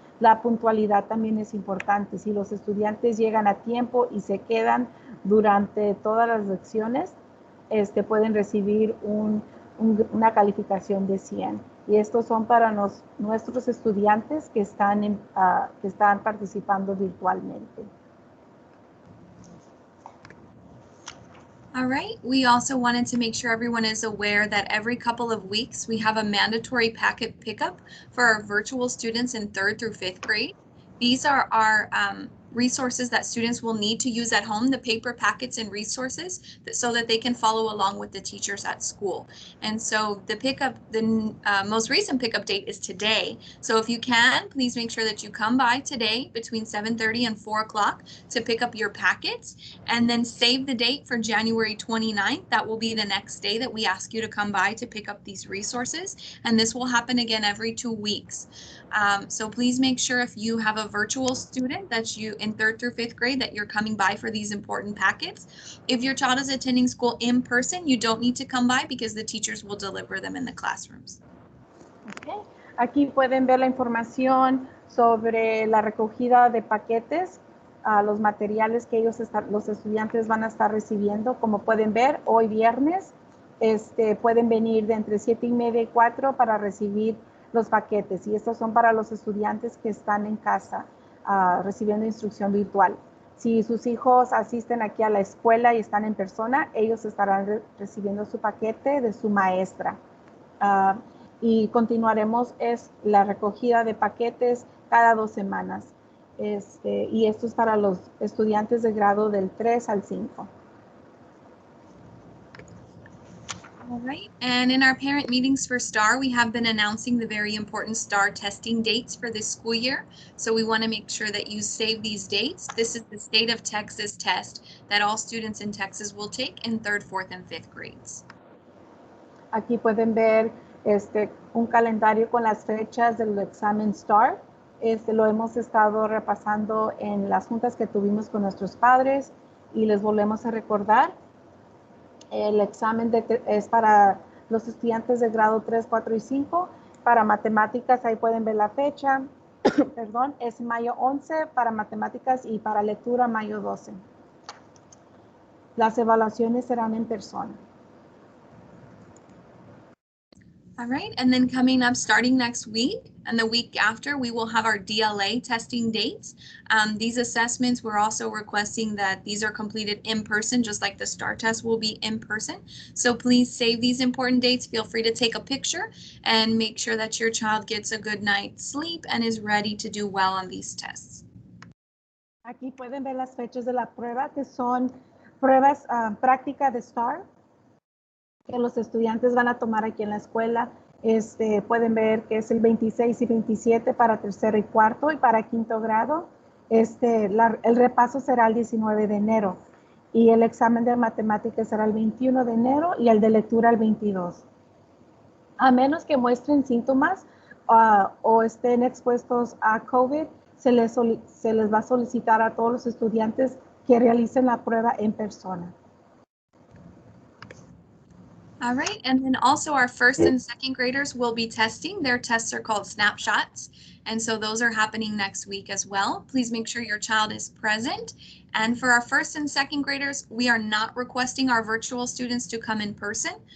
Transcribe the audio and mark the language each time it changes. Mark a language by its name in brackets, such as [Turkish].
[Spanish] La puntualidad también es importante. Si los estudiantes llegan a tiempo y se quedan durante todas las lecciones, pueden recibir una calificación de 100. Y estos son para nuestros estudiantes que están participando virtualmente. [English] All right, we also wanted to make sure everyone is aware that every couple of weeks we have a mandatory packet pickup for our virtual students in 3rd through 5th grade. These are our resources that students will need to use at home, the paper packets and resources, so that they can follow along with the teachers at school. And so the most recent pickup date is today. So if you can, please make sure that you come by today between 7:30 and 4 o'clock to pick up your packets, and then save the date for January 29th. That will be the next day that we ask you to come by to pick up these resources. And this will happen again every 2 weeks. So please make sure if you have a virtual student that you in 3rd through 5th grade that you're coming by for these important packets. If your child is attending school in person, you don't need to come by because the teachers will deliver them in the classrooms. Okay. [Spanish] Aquí pueden ver la información sobre la recogida de paquetes, los materiales que los estudiantes van a estar recibiendo. Como pueden ver, hoy viernes pueden venir de entre 7:30 y 4 para recibir los paquetes, y estos son para los estudiantes que están en casa recibiendo instrucción virtual. Si sus hijos asisten aquí a la escuela y están en persona, ellos estarán recibiendo su paquete de su maestra. Y continuaremos la recogida de paquetes cada 2 semanas. Y esto es para los estudiantes de grado del 3 al 5. [English] All right, and in our parent meetings for STAR, we have been announcing the very important STAR testing dates for this school year. So we want to make sure that you save these dates. This is the state of Texas test that all students in Texas will take in 3rd, 4th, and 5th grades. [Spanish] Aquí pueden ver un calendario con las fechas del examen STAR. Lo hemos estado repasando en las juntas que tuvimos con nuestros padres, y les volvemos a recordar. El examen es para los estudiantes de grado 3, 4 y 5. Para matemáticas, ahí pueden ver la fecha. Perdón, es mayo 11 para matemáticas, y para lectura mayo 12. Las evaluaciones serán en persona. [English] All right, and then coming up starting next week and the week after, we will have our DLA testing dates. These assessments, we're also requesting that these are completed in person, just like the STAR test will be in person. So please save these important dates. Feel free to take a picture and make sure that your child gets a good night's sleep and is ready to do well on these tests. [Spanish] Aquí pueden ver las fechas de la prueba, que son pruebas prácticas de STAR, que los estudiantes van a tomar aquí en la escuela. Pueden ver que es el 26 y 27 para tercero y cuarto, y para quinto grado el repaso será el 19 de enero y el examen de matemáticas será el 21 de enero y el de lectura el 22. A menos que muestren síntomas o estén expuestos a COVID, se les va a solicitar a todos los estudiantes que realicen la prueba en persona. [English] All right, and then also our first and second graders will be testing. Their tests are called snapshots, and so those are happening next week as well. Please make sure your child is present. And for our first and second graders, we are not requesting our virtual students to come in person.